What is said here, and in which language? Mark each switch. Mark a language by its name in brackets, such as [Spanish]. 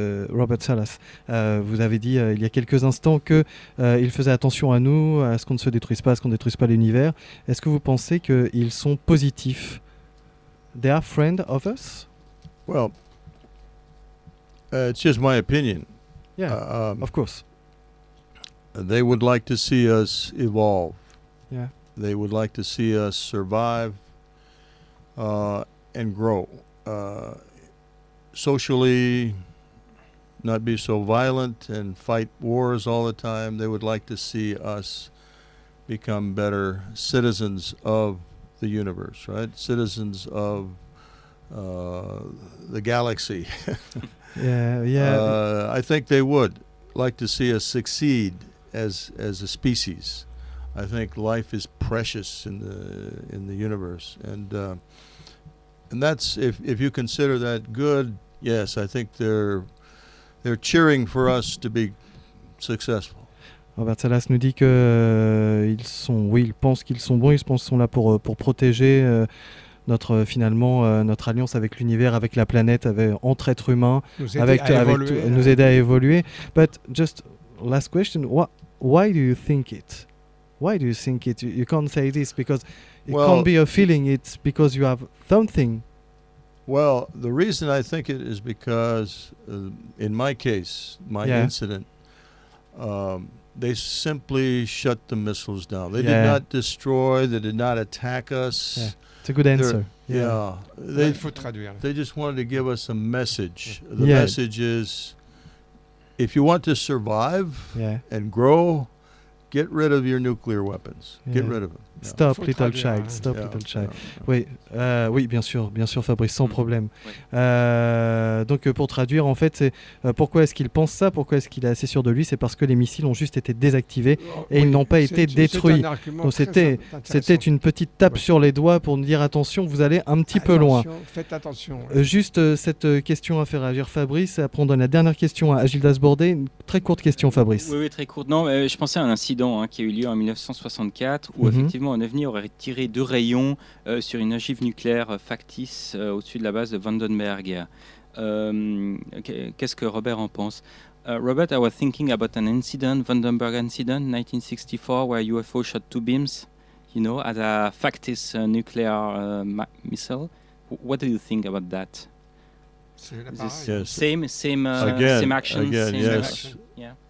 [French] Robert Salas, vous avez dit il y a quelques instants que il faisait attention à nous, à ce qu'on ne se détruise pas, à ce qu'on ne détruise pas l'univers. Est-ce que vous pensez qu'ils sont positifs? [English] They are friends of us? Well, it's just my opinion. Yeah, of course. They would like to see us evolve. Yeah. They would like to see us survive and grow. Socially, not be so violent and fight wars all the time. They would like to see us become better citizens of the universe, right? Citizens of the galaxy. Yeah. I think they would like to see us succeed as a species. I think life is precious in the universe, and that's if you consider that good. Yes, I think they're cheering for us to be successful. [French] Robert Salas nous dit que ils pensent qu'ils sont bons, ils sont là pour protéger notre alliance avec l'univers, avec la planète, entre êtres humains, nous aider à évoluer. [English] But just last question, why do you think it? Why do you think it? You can't say this because it can't be a feeling. It's because you have something. Well, the reason I think it is because, in my case, my incident, they simply shut the missiles down. They did not destroy, they did not attack us. Yeah. It's a good answer. They just wanted to give us a message. The message is, if you want to survive and grow, get rid of your nuclear weapons. Get rid of them. Stop, little child. Stop, little child. [French] Oui, bien sûr, Fabrice, sans problème. Donc, pour traduire, en fait, c'est pourquoi est-ce qu'il pense ça? Pourquoi est-ce qu'il est assez sûr de lui? C'est parce que les missiles ont juste été désactivés et ils n'ont pas été détruits. Donc, c'était une petite tape sur les doigts pour nous dire attention, vous allez un petit peu loin. Faites attention. Juste cette question à faire réagir Fabrice. Après, on donne la dernière question à Gildas Bordet. Une très courte question, Fabrice. Oui, très courte. Non, je pensais à un incident qui a eu lieu en 1964 où effectivement un ovni aurait tiré 2 rayons sur une ogive nucléaire factice au-dessus de la base de Vandenberg. Qu'est-ce que Robert en pense? [English] Robert, I was thinking about an incident, Vandenberg incident, 1964, where UFO shot 2 beams, at a factice nuclear missile. What do you think about that? Same action. Yeah.